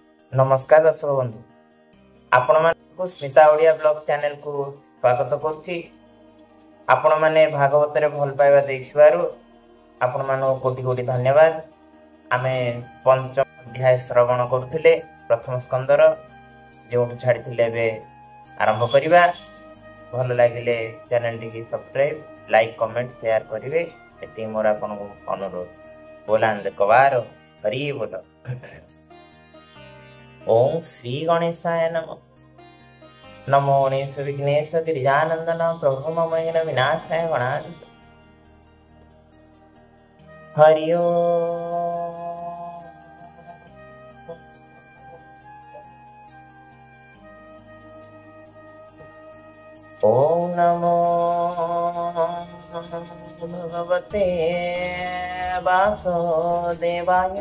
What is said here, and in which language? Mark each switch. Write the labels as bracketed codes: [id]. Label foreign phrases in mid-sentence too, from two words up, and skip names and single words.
[or] ନମସ୍କାର ଦର୍ଶକ ବନ୍ଧୁ ଆପଣ ମାନଙ୍କୁ ସ୍ମିତା ଓଡ଼ିଆ ବ୍ଲଗ ଚ୍ୟାନେଲକୁ ସ୍ୱାଗତ କରୁଛି। ଆପଣ ମାନେ ଭାଗବତରେ ଭଲ ପାଇବା ଦେଖିବାରୁ ଆପଣ ମାନଙ୍କୁ କୋଟି କୋଟି ଧନ୍ୟବାଦ। ଆମେ ପଞ୍ଚମ ଅଧ୍ୟାୟ ଶ୍ରବଣ କରୁଥିଲେ ପ୍ରଥମ ସ୍କନ୍ଧର ଯେଉଁଠୁ ଛାଡ଼ିଥିଲେ ବେ ଆରମ୍ଭ କରିବା। ଭଲ ଲାଗିଲେ ଚ୍ୟାନେଲଟି [en] subscribe like comment share [or] କରିବେ ଏତିକି ମୋର ଆପଣଙ୍କୁ ଅନୁରୋଧ। ବୋଲାନ୍ଦ କବାର ହରି ବୋଲ। [sa] ओम श्री गणेशाय नमः। नमो गणेश विघ्नेश गिरिजानंदन प्रभु ममैन विनाशाय गणाधि। हरि ओम नमो भगवते वासुदेवाय।